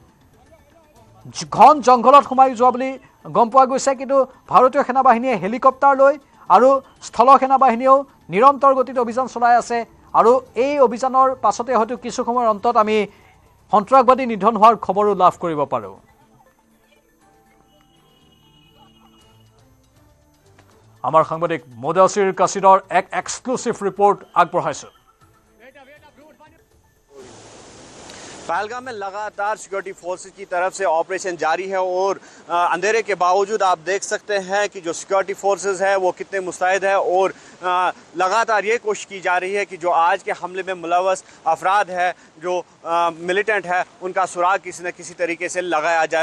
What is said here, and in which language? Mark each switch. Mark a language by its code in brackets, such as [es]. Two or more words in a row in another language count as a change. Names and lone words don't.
[as] ঘন জংঘলত সোমাই যোৱা বুলি গম পোৱা গৈছে কিন্তু ভাৰতীয় সেনাবাহিনীয়ে হেলিকপ্টাৰ লৈ আৰু স্থল সেনাবাহিনীয়েও নিৰন্তৰ গতিত অভিযান চলাই আছে আৰু এই অভিযানৰ পাছতে হয়তো কিছু সময়ৰ অন্তত আমি সন্ত্ৰাসবাদী নিধন হোৱাৰ খবৰো লাভ কৰিব পাৰোঁ আমাৰ সাংবাদিক মুদাছিৰ কাছিৰৰ এক [en] exclusive report [as] আগবঢ়াইছো [hi] पहलगाम में लगातार [en] security forces [hi] की तरफ से ऑपरेशन जारी है और अंधेरे के बावजूद आप देख सकते हैं कि जो [en] security forces [hi] है वो कितने मुस्तैद है और लगातार ये कोशिश की जा रही है कि जो आज के हमले में मुलव्वस अफराद है, जो मिलिटेंट है, उनका सुराग किसी न किसी तरीके से लगाया जाए।